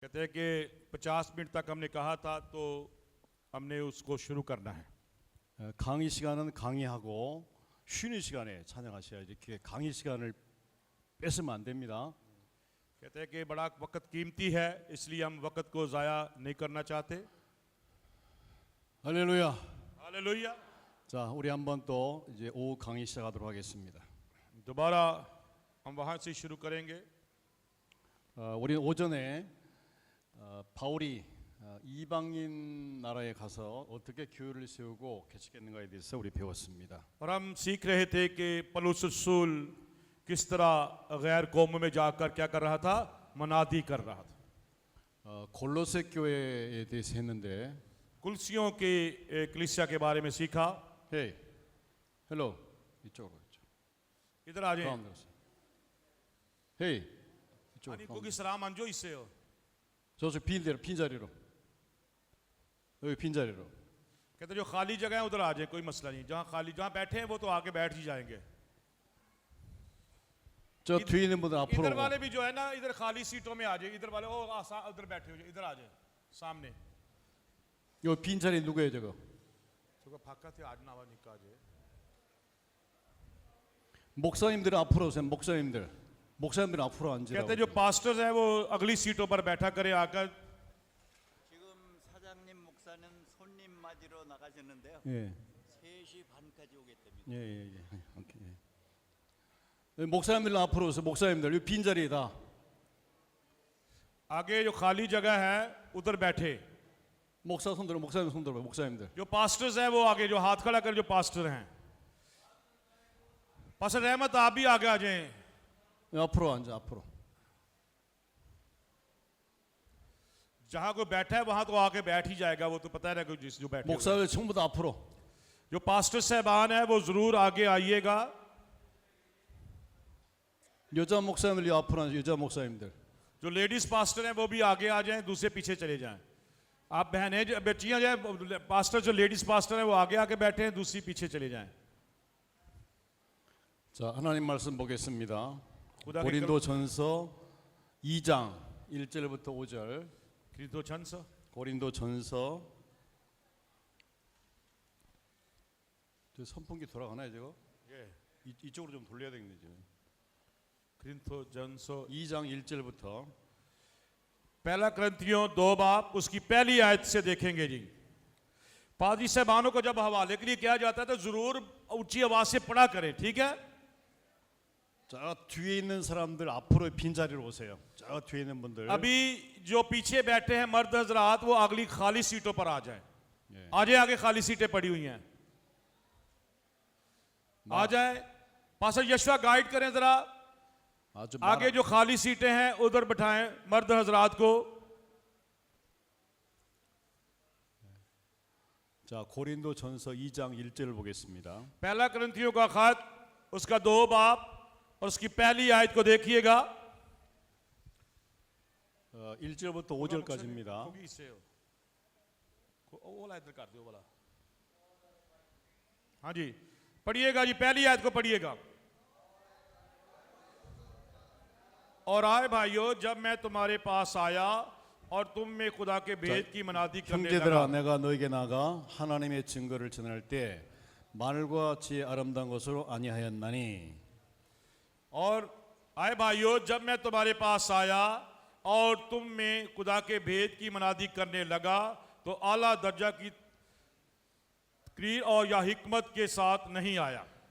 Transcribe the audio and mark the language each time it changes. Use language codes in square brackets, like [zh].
[hi] कहते हैं कि 50 मिनट तक हमने कहा था तो हमने उसको शुरू कर나 है. [ko] 강의 시간은 강의하고 쉬는 시간에 찬양하셔야지. 이렇게 강의 시간을 뺏으면 안 됩니다. [hi] कहते हैं कि बड़ा वक्त कीमती है, इसलिए हम वक्त को ज़ाया नहीं करना चाहते. [ko] 할렐루야. [hi] हालेलुया. [ko] 자, 우리 한번 또 이제 오후 강의 시작하도록 하겠습니다. [hi] दोबारा हम वहाँ से शुरू करेंगे. [ko] 우리 오전에 바울이 이방인 나라에 가서 어떻게 교회를 세우고 개척했는가에 대해서 우리 배웠습니다. [hi] और हम सीख रहे थे कि पौलुस रसूल किस तरह गैर कौमों में जाकर क्या कर रहा था, मनादी कर रहा था. [ko] 골로새 교회에 대해서 했는데 [hi] कुलसियों की कलीसिया के बारे में सीखा. [ko] 헤이, 헬로 이쪽으로 [hi] इधर आ जाए. [ko] 가운데로 오세요. 헤이, 이쪽으로 아니 가운데로. 거기 सलाम 안줘 있어요. 저쪽 빈 자리로. 여기 빈 자리로. [hi] कहते जो खाली जगह है उधर आ जाए, कोई मसला नहीं. जहाँ बैठे हैं वो तो आके बैठ ही जाएंगे. [ko] 저 뒤에 있는 분들 앞으로 [hi] इधर [ko] 오고. [hi] वाले भी जो है ना, इधर खाली सीटों में आ जाए. इधर वाले उधर बैठे हो जाए, इधर आ जाए सामने. [ko] 요 빈 자리 누구예요, 저거? 저거 바깥에 안 나와니까 이제. 목사님들은 앞으로 오세요. 목사님들은 앞으로 앉으라고. [hi] कहते जो पास्टर्स हैं वो अगली सीटों पर बैठा करे आकर. [ko] 지금 사장님 목사는 손님 맞으러 나가셨는데요. 예. 3시 반까지 오겠답니다. 예. 오케이. 예. 목사님들은 앞으로 오세요. 목사님들 이 빈 자리다. [hi] आगे जो खाली जगह है उधर बैठे. [ko] 목사 손 들어. 목사님 손 들어. 목사님들. [hi] जो पास्टर्स हैं वो आगे, जो हाथ खड़ा कर जो पास्टर हैं. पास्टर रहमत आप भी आगे आ जाएं. [ko] 앞으로 앉아. 앞으로. [hi] जहां कोई बैठा है वहां तो आके बैठ ही जाएगा, वो तो पता है ना कोई जो बैठे हुए हैं. [ko] 목사들 전부 다 앞으로. [hi] जो पास्टर साहबान है वो जरूर आगे आइएगा. [ko] 여자 목사님들 앞으로 앉아. 여자 목사님들. [hi] जो लेडीज पास्टर हैं वो भी आगे आ जाएं, दूसरे पीछे चले जाएं. आप बहनें बेटियां जाए, पास्टर जो लेडीज पास्टर हैं वो आगे आके बैठे हैं, दूसरी पीछे चले जाएं. [ko] 자, 하나님 말씀 보겠습니다. [hi] खुदा के [ko] 고린도전서 2장 1절부터 5절. 그리스도전서 고린도전서. 저 선풍기 돌아가나요, 저거? 예. 이쪽으로 좀 돌려야 되겠네, 지금. 그리스도전서 2장 1절부터. [hi] पहला करंथियों 2 बाब उसकी पहली आयत से देखेंगे जी. पादरी साहबानों को जब हवाले के लिए किया जाता है तो जरूर ऊंची आवाज से पढ़ा करें, ठीक है. [ko] 자, 뒤에 있는 사람들 앞으로 빈자리로 오세요. 저 뒤에 있는 분들. [hi] अभी जो पीछे बैठे हैं मर्द हजरात वो अगली खाली सीटों पर आ जाएं. [ko] 예. [hi] आ जाए, आगे खाली सीटें पड़ी हुई हैं, आ जाए. पास्टर यशवा गाइड करें जरा. [ko] 아주 [hi] आगे जो खाली सीटें हैं उधर बिठाएं मर्द हजरात को. [ko] 자, 고린도전서 2장 1절을 보겠습니다. [hi] पहला करंथियों का खत उसका 2 बाब और उसकी पहली आयत को देखिएगा. [ko] 1절부터 5절까지입니다. 거기 있어요. [hi] वो वाला इधर कर दो वाला. हाँ जी, पढ़िएगा जी, पहली आयत को पढ़िएगा. और आए भाइयों, जब मैं तुम्हारे पास आया और तुम में खुदा के भेद की मनादी करने [ko] 형제들아, 내가 너에게 나가 하나님의 증거를 전할 때 마늘과 지혜 아름다운 것으로 아니하였나니. [hi] और आए भाइयों, जब मैं तुम्हारे पास आया और तुम में खुदा के भेद की मनादी करने लगा तो आला दर्जा की तकरीर और या हिकमत के साथ नहीं आया.